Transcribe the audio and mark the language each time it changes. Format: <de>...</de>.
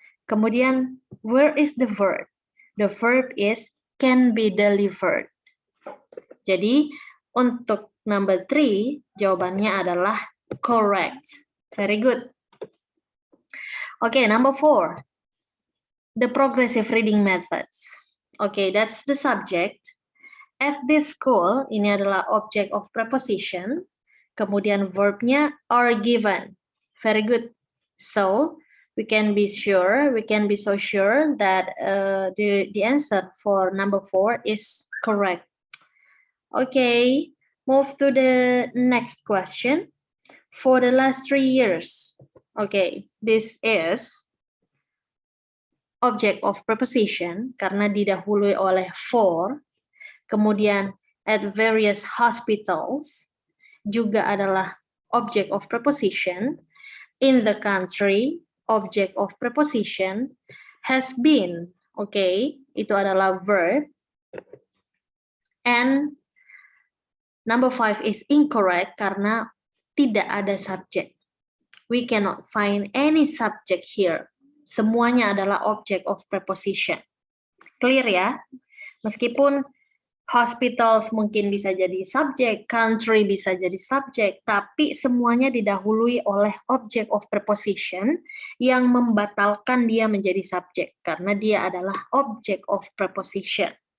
<id>Kemudian,</id> <en>where is the verb? The verb is can be delivered.</en> <id>Jadi, untuk</id> <en>number 3,</en> <id>jawabannya adalah</id> <en>correct. Very good. Okay, number 4. The progressive reading methods. Okay, that's the subject. At this school,</en> <id>ini adalah</id> <en>object of preposition.</en> <id>Kemudian verbnya</id> <en>are given. Very good. So, we can be so sure that the answer for number 4 is correct. Okay, move to the next question. For the last 3 years. Okay, this is object of preposition</en> <id>karena didahului oleh</id> <en>for.</en> <id>Kemudian</id> <en>at various hospitals</en> <id>juga adalah</id> <en>object of preposition. In the country, object of preposition. Has been, okay,</en> <id>itu adalah</id> <en>verb. And number 5 is incorrect</en> <id>karena tidak ada</id> <en>subject. We cannot find any subject here.</en> <id>Semuanya adalah</id> <en>object of preposition. Clear ya?</en> <id>Meskipun hospitals mungkin bisa jadi subject, country bisa jadi subject, tapi semuanya didahului oleh object of preposition yang membatalkan dia menjadi subject, karena dia adalah object of preposition.</id>